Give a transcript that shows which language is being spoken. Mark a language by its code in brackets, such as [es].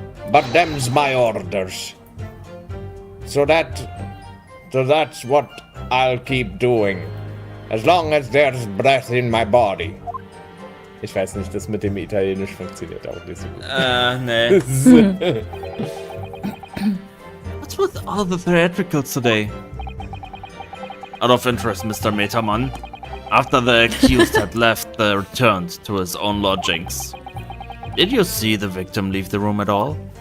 [en] But them's my orders. So that's what I'll keep doing. As long as there's breath in my body. [de] Ich weiß nicht, das mit dem Italienisch funktioniert auch nicht so gut. Nee. [en] What's with all the theatricals today? Out of interest, Mr. Metaman. After the accused had left, they returned to his own lodgings. Did you see the victim leave the room at all?